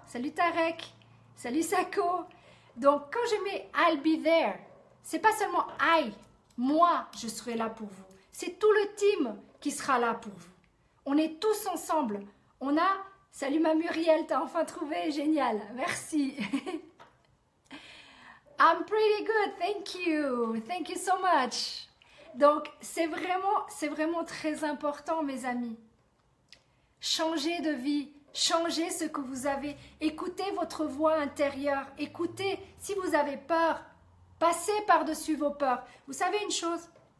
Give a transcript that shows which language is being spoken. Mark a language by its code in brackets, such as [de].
[fr] Salut Tarek, salut Sako. Donc, quand je mets « [en] I'll be there [fr] », c'est pas seulement « I », moi, je serai là pour vous. C'est tout le team qui sera là pour vous. On est tous ensemble. On a... Salut ma Muriel, t'as enfin trouvé, génial, merci. [en] I'm pretty good, thank you so much. [fr] Donc, c'est vraiment très important, mes amis. Changez de vie. Changez ce que vous avez. Écoutez votre voix intérieure. Écoutez, si vous avez peur, passez par-dessus vos peurs. Vous savez une chose?